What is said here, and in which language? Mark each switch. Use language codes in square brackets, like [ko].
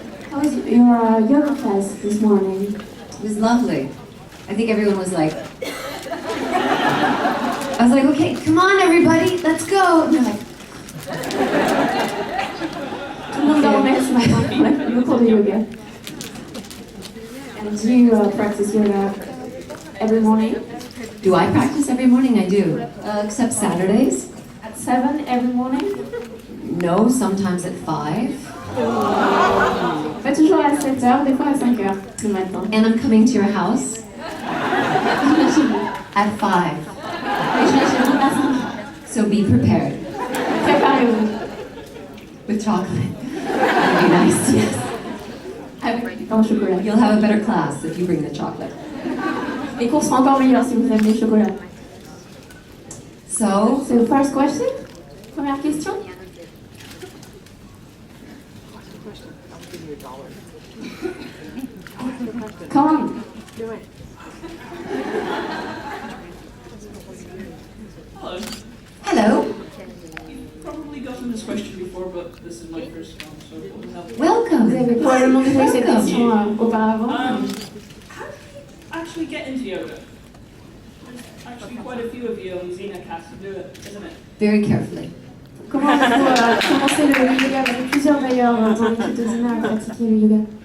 [en] How was your yoga class this morning? It was lovely. I think everyone was like, I was like, okay, come on everybody, let's go. And they're like, [fr] Tout le monde dormait ce matin pour le cours de yoga. [en] And do you practice yoga every morning? do I practice every morning? I do, except Saturdays. At 7 every morning? No, sometimes at 5. [fr] Pas toujours à 7h, des fois à 5h le matin. [en] And I'm coming to your house at 5. [fr] Et je vais chez vous à 5. [en] So be prepared [fr] Préparez-vous. [en] with chocolate. That'd be nice, yes. [fr] Avec du pain au chocolat. [en] You'll have a better class if you bring the chocolate. [fr] Les cours seront encore meilleurs si vous amenez le chocolat. [en] So, So, first question? [fr] Première question? [en] I'll give you $1. Come on. Do it. Hello. hello, You've probably gotten this question before, but this is my first one, so it will help. [fr] Vous [en] welcome. [fr] avez probablement déjà eu cette question auparavant. [en] How do you actually get into yoga? There's actually quite a few of you on Xena cast to do it, isn't it? Very carefully. [fr] Comment vous commencer le yoga? Vous avez plusieurs d'ailleurs dans l'équipe de Xena à pratiquer le yoga.